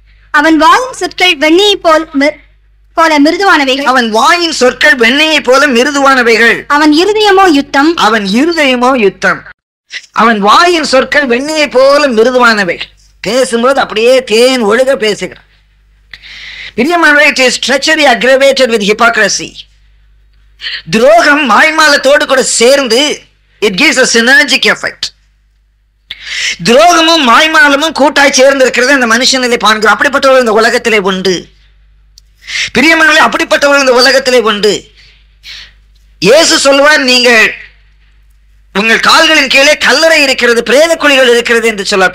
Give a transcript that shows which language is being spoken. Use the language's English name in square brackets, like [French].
[Tamil] அவன் வாயின் சொற்கள் வெண்ணையை போல மிருதுவானவைகள். அவன் வாயின் சொற்கள் வெண்ணையை போல மிருதுவானவைகள். அவன் இருதயமோ யுத்தம். அவன் இருதயமோ யுத்தம். அவன் வாயின் சொற்கள் வெண்ணையை போல மிருதுவானவைகள். பேசும்போது அப்படியே தேன் ஒழுக பேசுகிறான். பிரியமானவர்களே, [English] it is treachery aggravated with hypocrisy. [Tamil] துரோகம் மாய்மாலத்தோடு கூட சேர்ந்து [English] it gives a synergic effect. [Tamil] துரோகமும் மாய்மாலமும் கூட்டாய் சேர்ந்து இருக்கிறது அந்த மனுஷனிலே பார்க்கிறோம். அப்படிப்பட்டவர்கள் இந்த உலகத்திலே உண்டு. பிரியமானவர்களே, அப்படிப்பட்டவர்கள் இந்த உலகத்திலே உண்டு. இயேசு சொல்வார், நீங்கள் உங்கள் கால்களின் கீழே கல்லறை இருக்கிறது, பிரேத குழிகள் இருக்கிறது என்று சொல்வார்.